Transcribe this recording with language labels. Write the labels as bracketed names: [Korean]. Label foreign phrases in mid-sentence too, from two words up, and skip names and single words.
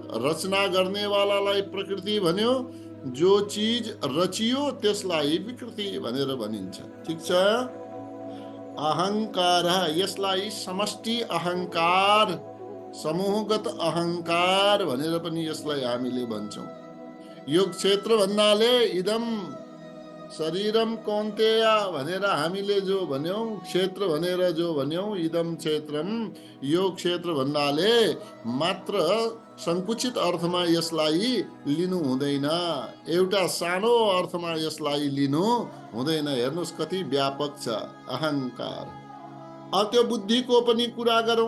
[Nepali] रचना गर्नेवालालाई प्रकृति भन्यो, जो चीज रचियो त्यसलाई विकृति भनेर भनिन्छ। ठिक छ। अहंकार, यसलाई समष्टि अहंकार, समूहगत अहंकार भनेर पनि यसलाई हामीले भन्छौं। यो क्षेत्र भन्नाले [Sanskrit] इदम शरीरम कौन्तेय [Nepali] भनेर हामीले जो भन्यौं, क्षेत्र भनेर जो भन्यौं, [Sanskrit] इदम क्षेत्रम, [Nepali] यो क्षेत्र भन्नाले मात्र संकुचित अर्थमा यसलाई लिनु हुँदैन। एउटा सानो अर्थमा यसलाई लिनु हुँदैन। हेर्नुस् कति व्यापक छ अहंकार। अब त्यो बुद्धिको पनि कुरा गरौं।